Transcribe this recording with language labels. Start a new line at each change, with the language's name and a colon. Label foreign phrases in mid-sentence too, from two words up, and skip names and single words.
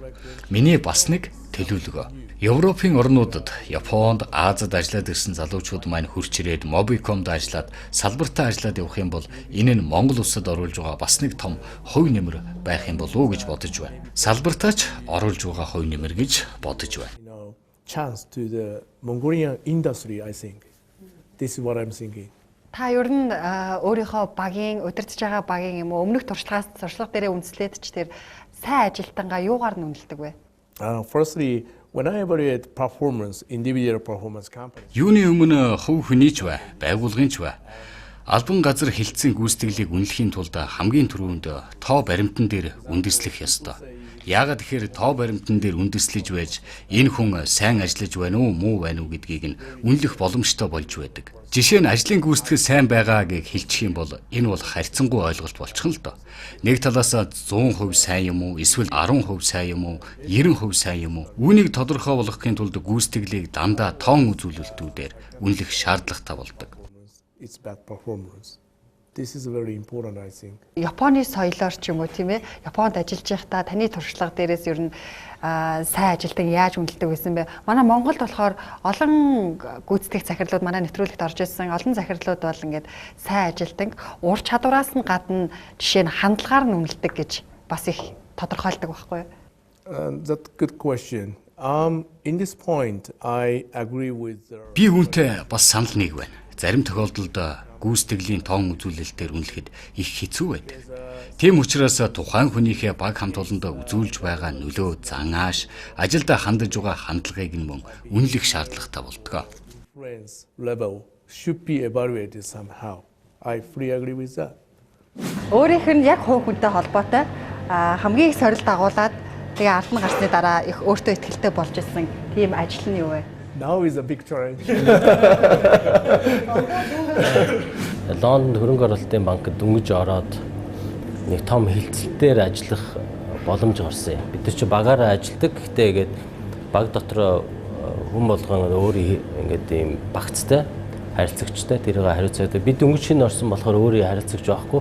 Mongolian: Миний бас нэг төлөвлөгөө. Европын орнуудад, Японд, Азад ажиллаад ирсэн залуучууд маань хурц ирээд Мобикомд ажиллаад, салбартаа ажиллаад явах юм бол энэ нь Монгол улсад оруулж байгаа бас нэг том хувь нэмэр байх юм болов уу гэж бодож байна. Салбартаач оруулж байгаа хувь нэмэр гэж бодож байна.
English: Chance to the Mongolian industry, I think. This is what I'm thinking.
Mongolian: Та ер нь өөрийнхөө багийн удирдах байгаа багийн юм уу өмнөх туршлага дээрээ үндэслээд ч тэр сайн ажилтангаа юугаар нь үнэлдэг вэ?
English: Firstly, when I evaluate performance, individual performance company.
Mongolian: Юуны өмнө хувь хүний ч бай, байгууллагын ч бай. Албан газар хилцэн гүйцэтгэлийг үнэлэхийн тулд хамгийн түрүүнд тоо баримтан дээр үндэслэх ёстой. Яагаад гэхээр тоо баримтан дээр үндэслэж байж энэ хүн сайн ажиллаж байна уу, муу байна уу гэдгийг нь үнэлэх боломжтой болж байдаг. Жишээ нь ажлын гүйцэтгэл сайн байгаа гэж хэлчих юм бол энэ бол харьцангуй ойлголт болчихно л доо. Нэг талаас 100% сайн юм уу, эсвэл 10% сайн юм уу, 90% сайн юм уу? Үүнийг тодорхой болгохын тулд гүйцэтгэлийг дандаа тоон үзүүлэлтүүдээр үнэлэх шаардлагатай болдог.
English: its bad performance. This is very important, I think.
Mongolian: Японы соёлоор ч юм уу тийм ээ. Японд ажиллаж байхдаа таны туршлага дээрээс ер нь сайн ажилтан яаж үнэлдэг байсан бэ? Манай Монголд болохоор олон гүйцэтгэх захирлууд манай нэвтрүүлэгт орж ирсэн. Олон захирлууд бол ингээд сайн ажилтан ур чадвараас нь гадна жишээ нь хандлагаар нь үнэлдэг гэж бас их тодорхойлдог байхгүй юу?
English: That's a good question. In this point, I agree with.
Mongolian: Би үүнтэй бас санал нэг байна. Зарим тохиолдолд гүйцэтгэлийн тоон үзүүлэлтээр үнэлэхэд их хэцүү байдаг. Тийм учраас тухайн хүнийхээ баг хамт олондоо үзүүлж байгаа нөлөө, зан ааш, ажилдаа хандаж байгаа хандлагыг нь мөн үнэлэх шаардлагатай болдог.
English: Friends level should be evaluated somehow. I fully agree with that.
Mongolian: Өөрийнх нь яг хувь хүнтэй холбоотой хамгийн их сорилт дагуулад тэгээ ард нь гарсны дараа их өөртөө ихтэй болж ирсэн тийм ажил нь юу вэ?
English: Now is a big challenge.
Mongolian: Лондонд хөрөнгө оруулалтын банкд дөнгөж ороод нэг том хилцэлтээр ажиллах боломж гарсан юм. Бид нар чи багаараа ажилладаг. Гэхдээ ингээд баг дотор хүн болгон өөрийн ингээд ийм багцтай харилцагчтай тэрийг хариуцаад бид дөнгөж шинэ орсон болохоор өөрийн харилцагч байхгүй.